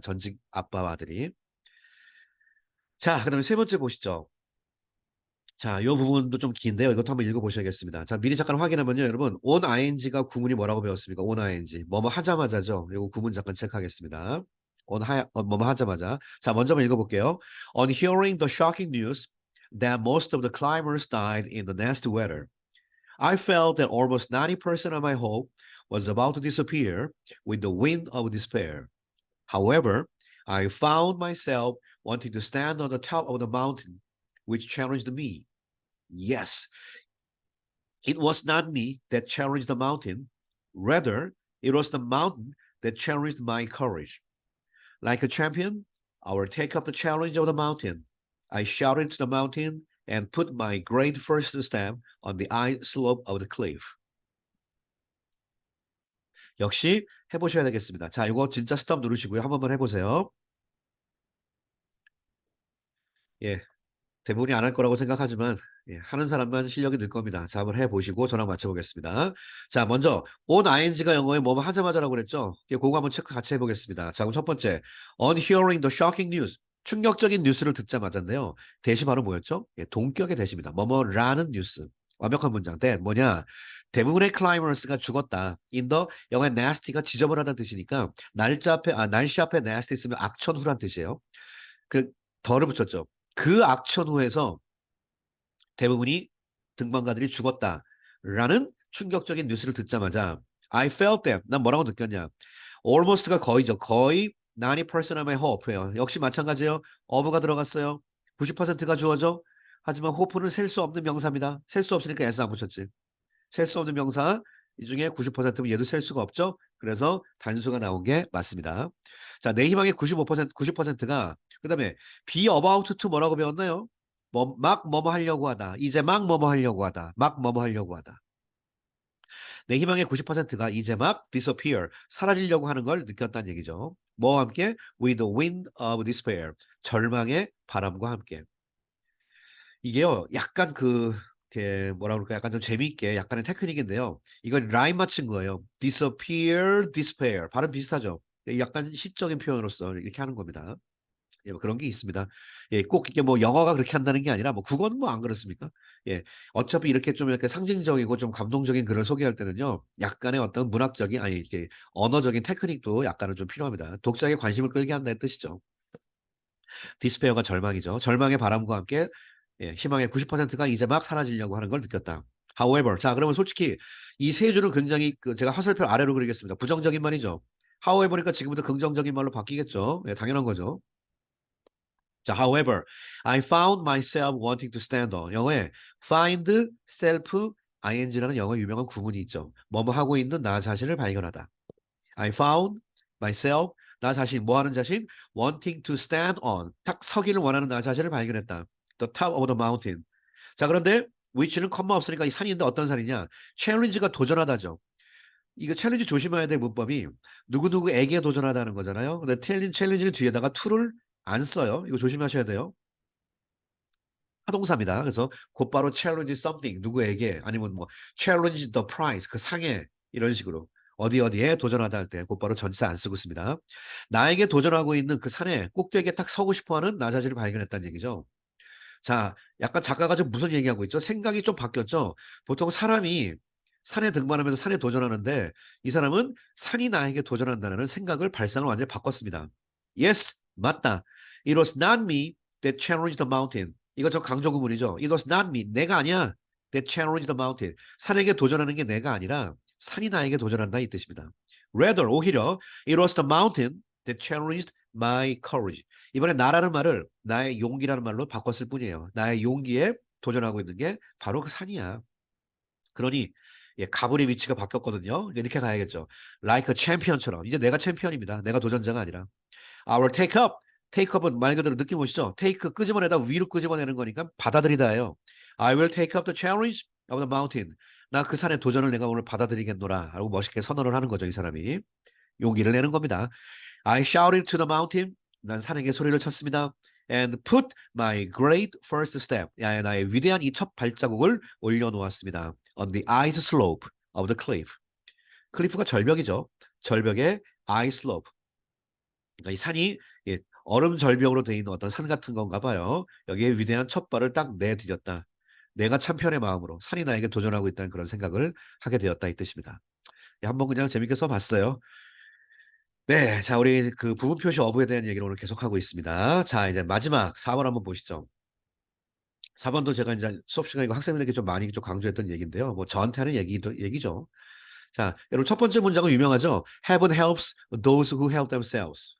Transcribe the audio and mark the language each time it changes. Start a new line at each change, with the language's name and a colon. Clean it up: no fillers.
Korean: 전직 아빠와 아들이. 자, 그다음에 세 번째 보시죠. 자, 요 부분도 좀 긴데요. 이것도 한번 읽어보셔야겠습니다. 자, 미리 잠깐 확인하면요. 여러분, on ing가 구문이 뭐라고 배웠습니까? on ing. 뭐뭐 하자마자죠. 요거 구문 잠깐 체크하겠습니다. 뭐뭐 하자마자. 자, 먼저 한번 읽어볼게요.
English: On hearing the shocking news that most of the climbers died in the nasty weather, I felt that almost 90% of my hope was about to disappear with the wind of despair. However, I found myself wanting to stand on the top of the mountain, which challenged me. Yes, it was not me that challenged the mountain. Rather, it was the mountain that challenged my courage. Like a champion, I will take up the challenge of the mountain. I shouted to the mountain and put my great first step on the ice slope of the cliff.
Korean: 역시 해보셔야 되겠습니다. 자, 이거 진짜 스톱 누르시고요. 한 번만 해보세요. 예, 대부분이 안 할 거라고 생각하지만 예, 하는 사람만 실력이 늘 겁니다. 자, 한번 해보시고 저랑 맞춰보겠습니다. 자, 먼저 on ing가 영어에 뭐뭐 하자마자라고 그랬죠? 예, 그거 한번 체크 같이 해보겠습니다. 자, 그럼 첫 번째
English: on hearing the shocking news
Korean: 충격적인 뉴스를 듣자마자인데요. 대시 바로 뭐였죠? 예, 동격의 대시입니다. 뭐뭐라는 뉴스. 완벽한 문장. that 뭐냐? 대부분의 클라이머스가 죽었다. in the 영어의 nasty가 지저분하다는 뜻이니까 날씨 앞에 nasty 있으면 악천후란 뜻이에요. 그 덜을 붙였죠. 그 악천후에서 대부분이 등반가들이 죽었다라는 충격적인 뉴스를 듣자마자
English: I felt that
Korean: 난 뭐라고 느꼈냐 almost가 거의죠.
English: 거의 90% of my hope예요.
Korean: 역시 마찬가지예요. of가 들어갔어요. 90%가 주어져. 하지만 hope는 셀 수 없는 명사입니다. 셀 수 없으니까 s 안 붙였지. 셀 수 없는 명사 이 중에 90%면 얘도 셀 수가 없죠. 그래서 단수가 나온 게 맞습니다. 자, 내 희망의 95%, 90%가 그다음에
English: be about to
Korean: 뭐라고 배웠나요? 막 뭐뭐 하려고 하다. 이제 막 뭐뭐 하려고 하다. 막 뭐뭐 하려고 하다. 내 희망의 90%가 이제 막 disappear, 사라지려고 하는 걸 느꼈다는 얘기죠. 뭐와 함께?
English: With the wind of despair,
Korean: 절망의 바람과 함께. 이게요, 약간 이렇게 뭐라 그럴까, 약간 좀 재미있게 약간의 테크닉인데요. 이건 라임 맞춘 거예요. disappear, despair. 발음 비슷하죠? 약간 시적인 표현으로서 이렇게 하는 겁니다. 예, 뭐 그런 게 있습니다. 예, 꼭 이게 뭐 영어가 그렇게 한다는 게 아니라 뭐 국어는 뭐 안 그렇습니까? 예, 어차피 이렇게 좀 이렇게 상징적이고 좀 감동적인 글을 소개할 때는요, 약간의 어떤 문학적인 아니 이렇게 언어적인 테크닉도 약간은 좀 필요합니다. 독자에게 관심을 끌게 한다는 뜻이죠. 디스페어가 절망이죠. 절망의 바람과 함께 예, 희망의 90%가 이제 막 사라지려고 하는 걸 느꼈다. However, 자 그러면 솔직히 이 세 줄은 굉장히 제가 화살표 아래로 그리겠습니다. 부정적인 말이죠. However니까 지금부터 긍정적인 말로 바뀌겠죠. 예, 당연한 거죠.
English: 자, however, I found myself wanting to stand on.
Korean: 영어에 find self ing라는 영어 유명한 구문이 있죠. 뭐뭐 하고 있는 나 자신을 발견하다.
English: I found myself
Korean: 나 자신 뭐 하는 자신
English: wanting to stand on
Korean: 딱 서기를 원하는 나 자신을 발견했다.
English: The top of the mountain.
Korean: 자, 그런데 which는 컴마 없으니까 이 산인데 어떤 산이냐? challenge가 도전하다죠. 이거 챌린지 조심해야 될 문법이 누구누구에게 도전하다는 거잖아요. 근데 챌린지는 뒤에다가 to를 안 써요. 이거 조심하셔야 돼요. 타동사입니다. 그래서 곧바로 challenge something 누구에게 아니면 뭐
English: challenge the prize
Korean: 그 상에 이런 식으로 어디 어디에 도전하다 할 때 곧바로 전치사 안 쓰고 있습니다. 나에게 도전하고 있는 그 산에 꼭대기에 딱 서고 싶어하는 나 자신을 발견했다는 얘기죠. 자, 약간 작가가 좀 무슨 얘기하고 있죠? 생각이 좀 바뀌었죠? 보통 사람이 산에 등반하면서 산에 도전하는데 이 사람은 산이 나에게 도전한다는 생각을 발상을 완전히 바꿨습니다. Yes, 맞다.
English: It was not me that challenged the mountain.
Korean: 이거 저 강조 구문이죠.
English: It was not me.
Korean: 내가 아니야.
English: That challenged the mountain.
Korean: 산에게 도전하는 게 내가 아니라 산이 나에게 도전한다 이 뜻입니다.
English: Rather,
Korean: 오히려
English: it was the mountain that challenged my courage.
Korean: 이번에 나라는 말을 나의 용기라는 말로 바꿨을 뿐이에요. 나의 용기에 도전하고 있는 게 바로 그 산이야. 그러니 예, 가문의 위치가 바뀌었거든요. 이렇게 가야겠죠.
English: Like a champion처럼.
Korean: 이제 내가 챔피언입니다. 내가 도전자가 아니라.
English: I will take up.
Korean: take up은 말 그대로 느낌 오시죠? take 끄집어내다 위로 끄집어내는 거니까 받아들이다예요.
English: I will take up the challenge of the mountain.
Korean: 나 그 산의 도전을 내가 오늘 받아들이겠노라. 라고 멋있게 선언을 하는 거죠. 이 사람이. 용기를 내는 겁니다.
English: I shouted to the mountain.
Korean: 난 산에게 소리를 쳤습니다.
English: And put my great first step.
Korean: 나의 위대한 이 첫 발자국을 올려놓았습니다.
English: On the ice slope of the cliff.
Korean: 클리프가 절벽이죠.
English: 절벽의 ice slope.
Korean: 그러니까 이 산이 예, 얼음 절벽으로 되어 있는 어떤 산 같은 건가 봐요. 여기에 위대한 첫 발을 딱 내디뎠다. 내가 참편의 마음으로 산이 나에게 도전하고 있다는 그런 생각을 하게 되었다 이 뜻입니다. 예, 한번 그냥 재밌게 써봤어요. 네, 자, 우리 그 부분 표시 어부에 대한 얘기를 오늘 계속하고 있습니다. 자, 이제 마지막 4번 한번 보시죠. 4번도 제가 이제 수업 시간에 학생들에게 좀 많이 좀 강조했던 얘기인데요. 뭐 저한테 하는 얘기죠. 자, 여러분 첫 번째 문장은 유명하죠.
English: Heaven helps those who help themselves.